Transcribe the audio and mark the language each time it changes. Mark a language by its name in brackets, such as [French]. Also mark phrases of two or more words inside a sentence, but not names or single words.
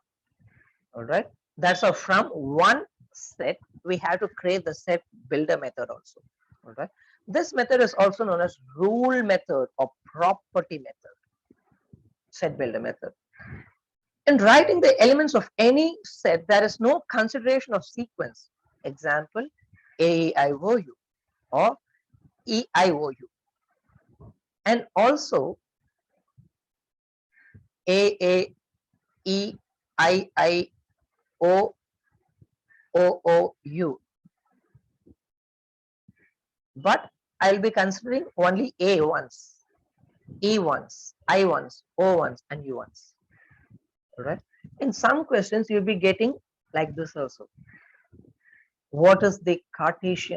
[English] All right, that's how from one set we have to create the set builder method also. All right, this method is also known as rule method or property method. Set builder method. In writing the elements of any set, there is no consideration of sequence. Example, A-E-I-O-U or E-I-O-U. And also A-A-E-I-I-O-O-O-U. But I'll be considering only A once, E once, I once, O once, and U once. Right? In some questions, you'll be getting like this also. What is the Cartesian?